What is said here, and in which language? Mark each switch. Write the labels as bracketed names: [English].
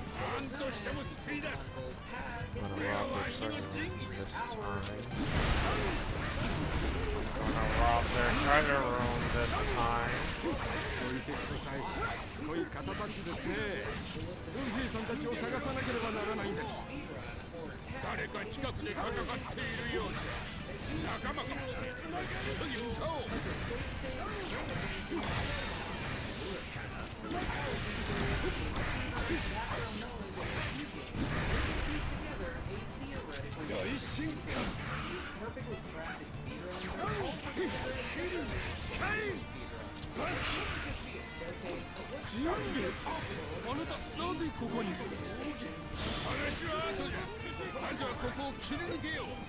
[English] I'm gonna rob the treasure room this time. I'm gonna rob their treasure room this time. [Japanese] どいてください。すごい方たちですね。ルフィさんたちを探さなければならないんです。誰か近くで戦っているようだ。仲間か。急ぎ向かおう。 [English] perfectly crafted speedruns are also considered speedruns. So it's just be a showcase of what's possible. [Japanese] あなたなぜここに？話は後じゃ。まずはここを切り抜けよう。